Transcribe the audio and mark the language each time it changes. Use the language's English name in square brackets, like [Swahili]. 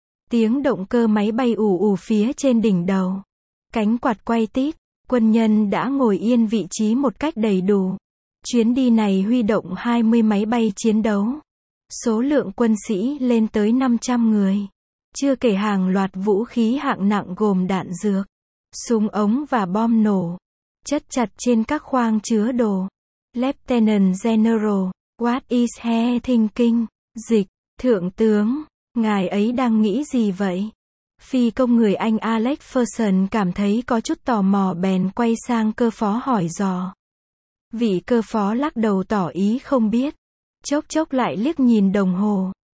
[Vietnamese] Tiếng động cơ máy bay ù ù phía trên đỉnh đầu, cánh quạt quay tít, quân nhân đã ngồi yên vị trí một cách đầy đủ. Chuyến đi này huy động 20 máy bay chiến đấu, số lượng quân sĩ lên tới 500 người. Chưa kể hàng loạt vũ khí hạng nặng gồm đạn dược, súng ống và bom nổ, chất chặt trên các khoang chứa đồ. [English] Lieutenant General, what is he thinking? [Vietnamese] Dịch, thượng tướng, ngài ấy đang nghĩ gì vậy? Phi công người Anh Alex Ferguson cảm thấy có chút tò mò, bèn quay sang cơ phó hỏi dò. Vị cơ phó lắc đầu tỏ ý không biết, chốc chốc lại liếc nhìn đồng hồ.